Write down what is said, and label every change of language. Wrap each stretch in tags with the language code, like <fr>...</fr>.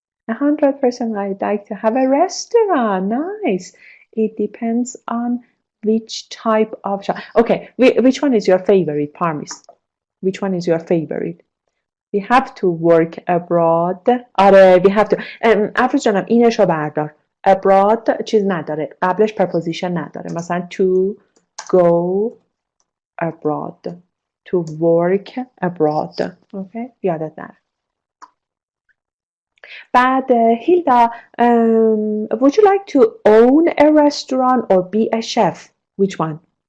<en>100% I'd like to have a restaurant. Nice. It depends on which type of shop. Okay, which one is your favorite, Parmis? Which one is your favorite? We have to work abroad. آره we have to.</en> <fa>افروز جانم اینشو بردار. Abroad چیز نداره. قبلش preposition نداره.</fa> <en>مثلا to go abroad. To work abroad. Okay?</en> <fa>یادت نره.</fa> <en>بعد Hilda, would you like to own a restaurant or be a chef? Which one?</en>